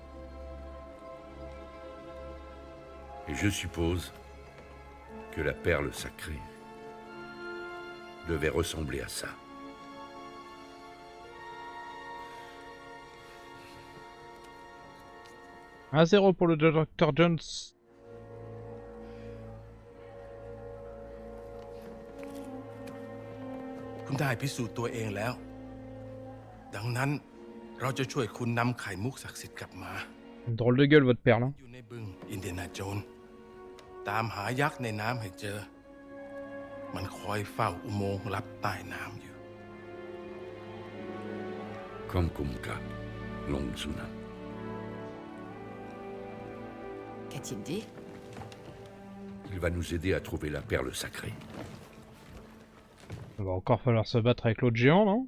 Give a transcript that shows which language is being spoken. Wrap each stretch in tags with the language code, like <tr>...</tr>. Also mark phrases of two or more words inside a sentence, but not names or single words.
<fr>Et je suppose que la perle sacrée devait ressembler à ça. 1-0 pour le Dr. Jones.</fr> <th>คุณได้พิสูจน์ตัวเองแล้ว ดังนั้นเราจะช่วยคุณนำไข่มุกศักดิ์สิทธิ์กลับมา</th> <fr>Une drôle de gueule, votre perle. Hein.</fr> <th>อยู่ในบึงอินเดียนาโจนส์ตามหายักษ์ในน้ำให้เจอ มันคอยเฝ้าอุโมงค์ลับใต้น้ำอยู่</th> <fr>Comme Kumka, Long Sunan. Qu'a-t-il dit? Il va nous aider à trouver la perle sacrée. Il va encore falloir se battre avec l'autre géant, non?</fr>